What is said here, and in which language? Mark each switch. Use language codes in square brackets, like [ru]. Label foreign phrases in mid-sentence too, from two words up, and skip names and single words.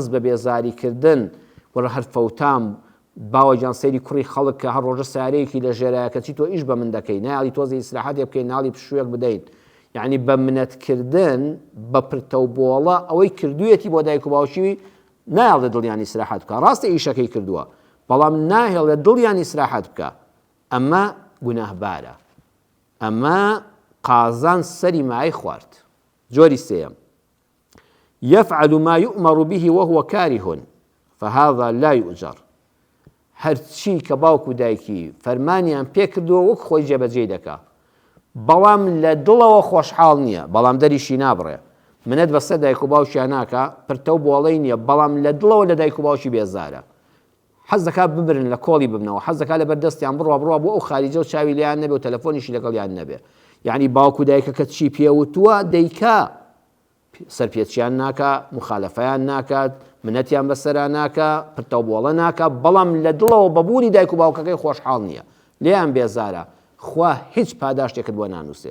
[ckb] بە بێزاریکردن، وەرە هەر فەوتام باوەجان سەیری کوڕی خەڵک کە هەر ڕۆژە سارەیەکی لە ژێرایە کەچی تۆ ئیش بە من دەکەی ناڵی تۆزی ئیسلاحاتێ بکەین ناڵی پشوویەک بدەیت، یعنی بە منەتکردن بە پرتە و بۆڵە ئەوەی کردوویەتی بۆ دایک و باوکی نایڵێ دڵیان ئیسلاحات بکە، ڕاستە ئیشەکەی کردووە بەڵام ناهێڵێ دڵیان ئیسلاحات بکە، ئەمە گوناهبارە، ئەمە قازان سەری مای خوارد. جۆری سێیەم [ar] يفعل ما يؤمر به وهو كاره فهذا لا يؤجر. [ckb] هەرچی کە باوک و دایکی فەرمانیان پێ کردووە وەک خۆی جێبەجێ دەکا، بەڵام لە دڵەوە خۆشحاڵ نییە، بەڵام دەریشی نابڕێ، منەت بەسەر دایک و باوکیان ناکە، پرتە و بۆڵەی نییە، بەڵام لە دڵەوە لە دایک و باوکی بێزارە، حەز دەکات ببرن لە کۆڵی ببنەوە، حەز دەکات لەبەر دەستیان بڕوا بڕوا بۆ ئەو خاریجە و چاوی لێیان نەبێ و تەلەفۆنیشی لەگەڵیان نەبێ، یعنی باوک و دایکە کە چی پێوتووە دەیکا، سەرپێچیان ناکە، مخالەفەیان ناکات، منەتیان بەسەرا ناکە، پرتە و بۆڵە ناکە، بەڵام لە دڵەوە بەبوونی دایک و باوکەکەی خۆشحاڵ نییە، لێیان بێزارە، خوا هیچ پاداشتێکت بۆ نانووسێ.